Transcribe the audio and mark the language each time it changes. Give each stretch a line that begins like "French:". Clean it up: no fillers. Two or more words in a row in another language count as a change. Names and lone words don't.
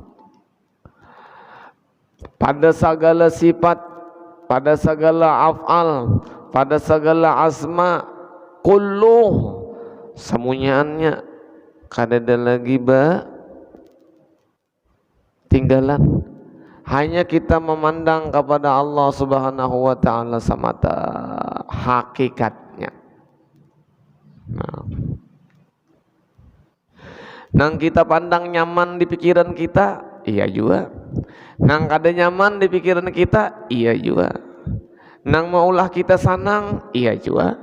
Banjar: Pada segala sifat, pada segala af'al, pada segala asma, kulluh semuanya kadada lagi tinggalan. Hanya kita memandang kepada Allah
Arabic: سبحانه وتعالى
Banjar: semata hakikatnya. Nang kita pandang nyaman di pikiran kita, iya juga. Nang kada nyaman di pikiran kita, iya juga. Nang maulah kita sanang, iya juga.